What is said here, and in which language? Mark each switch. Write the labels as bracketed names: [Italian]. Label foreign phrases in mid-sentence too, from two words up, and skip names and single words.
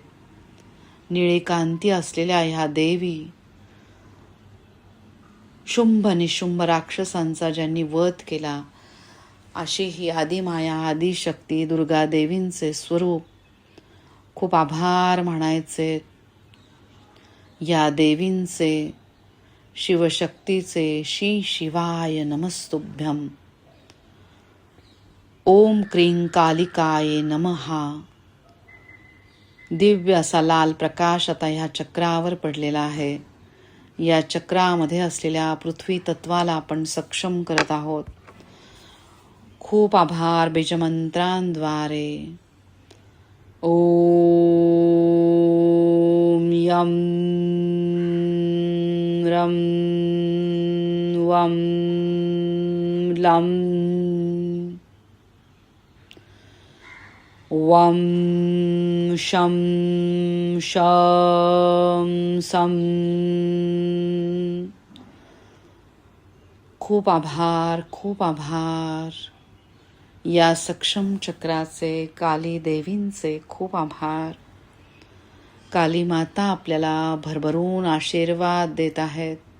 [Marathi] निळी कांती असलेल्या ह्या देवी शुंभ निशुंभ राक्षसांचा ज्यांनी वध केला, अशी ही आदिमाया आदिशक्ती दुर्गा देवींचे स्वरूप. खूप आभार मानायचे या देवींचे, शिवशक्तीचे. [Sanskrit] श्री शिवाय नमस्तुभ्यं. ओम क्रीं कालिकाय नमः. [Marathi] दिव्य असा लाल प्रकाश आता ह्या चक्रावर पडलेला आहे. या चक्रामध्ये असलेल्या पृथ्वी तत्वाला आपण सक्षम करत आहोत. खूप आभार. [Sanskrit] बीजमंत्रांद्वारे ओम यम रम वम लम वम शम शम सम. [Marathi] खूप आभार, खूप आभार. या सक्षम चक्राचे, काली देवींचे खूप आभार. काली माता आपल्याला भरभरून आशीर्वाद देत आहेत.